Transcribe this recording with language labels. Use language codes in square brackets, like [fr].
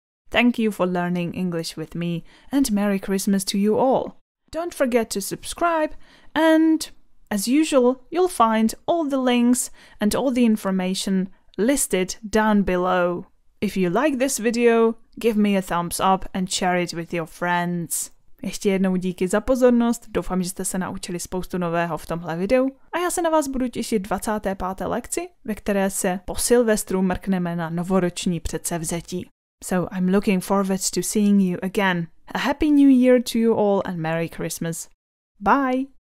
[en] Thank you for learning English with me, and Merry Christmas to you all. Don't forget to subscribe, and as usual, you'll find all the links and all the information listed down below. If you like this video, give me a thumbs up and share it with your friends. [cs] Ještě jednou díky za pozornost, doufám, že jste se naučili spoustu nového v tomhle videu a já se na vás budu těšit 25. lekci, ve které se po Silvestru mrkneme na novoroční předsevzetí. [en] So I'm looking forward to seeing you again. A happy new year to you all and Merry Christmas. Bye!